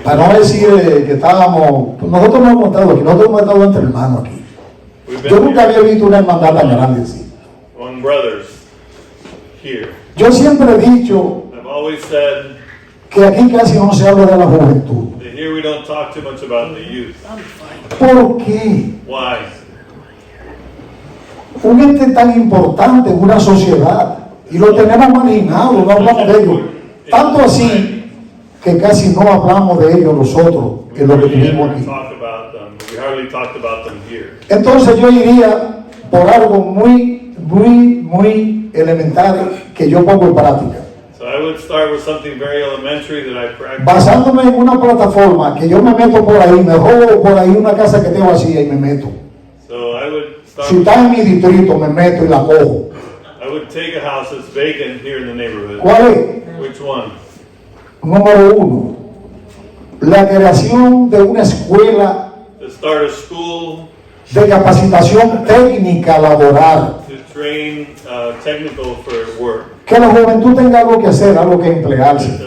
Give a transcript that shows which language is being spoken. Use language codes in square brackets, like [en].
[es] Para no decir que nosotros no hemos estado aquí, nosotros hemos estado entre hermanos aquí. [en] We've [es] Yo [en] been [es] nunca [en] here, [es] había visto una hermandad tan grande así. [en] among brothers here. [es] Yo siempre he dicho [en] I've always said [es] que aquí casi no se habla de la juventud. [en] that here we don't talk too much about the youth. [es] ¿Por qué? [en] Why? [es] Un ente tan importante en una sociedad y lo tenemos marginado, no hablamos de ellos. Tanto así que casi no hablamos de ellos nosotros en lo que tuvimos aquí. [en] Talk about them, but we hardly talked about them here. [es] Entonces yo iría por algo muy elemental que yo pongo en práctica. [en] So I would start with something very elementary that I practice. [es] Basándome en una plataforma que yo me meto por ahí, me robo por ahí una casa que tengo vacía y me meto. [en] So I would start. [es] Si está en mi distrito, me meto y la cojo. [en] I would take a house that's vacant here in the neighborhood. [es] ¿Cuál es? [en] Which one? [es] Número uno, la creación de una escuela [en] To start a school [es] de capacitación técnica laboral. [en] to train technical for work. [es] Que la juventud tenga algo que hacer, algo que emplearse.